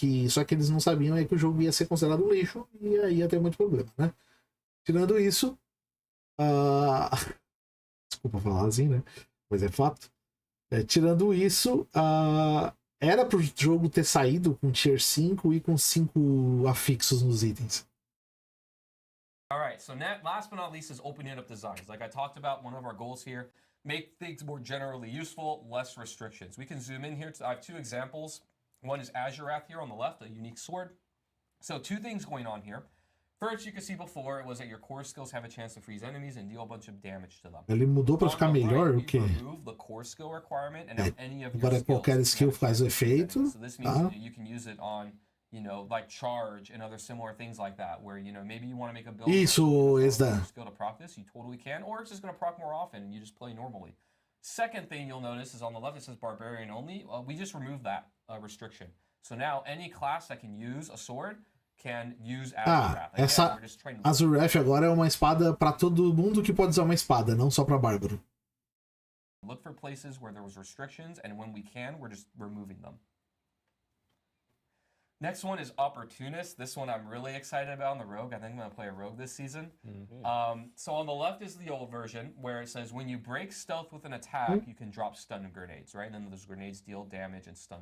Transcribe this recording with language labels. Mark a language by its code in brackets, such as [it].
[pt] Só que eles não sabiam é que o jogo ia ser considerado um lixo e aí ia ter muito problema, né? Tirando isso, desculpa falar assim, né? Mas é fato. Tirando isso, era pro jogo ter saído com Tier 5 e com 5 afixos nos itens. [en] Alright, so last but not least is opening up designs. Like I talked about, one of our goals here, make things more generally useful, less restrictions. We can zoom in here. I have 2 examples. One is Azurath here on the left, a unique sword. So 2 things going on here. First, you can see before, it was that your core skills have a chance to freeze enemies and deal a bunch of damage to them. [pt] Ele mudou para ficar melhor, o quê? [en] The core skill requirement, and now any of your [pt] agora qualquer skill faz o efeito. [en] So this means that you can use it on, you know, like charge and other similar things like that, where, you know, maybe you want to make a build [pt] Isso, [en] skill to proc this, you totally can, or it's just going to proc more often and you just play normally. Second thing you'll notice is on the left it says barbarian only. We just removed that restriction. So now any class that can use a sword can use Azurath. [pt] Essa Azurath agora é uma espada para todo mundo que pode usar uma espada, não só para bárbaro. [en] Look for places where there was restrictions, and when we can, we're just removing them. Next one is Opportunist. This one I'm really excited about on the Rogue. I think I'm going to play a Rogue this season. So on the left is the old version, where it says when you break stealth with an attack, you can drop stun grenades, right? And then those grenades deal damage and stun.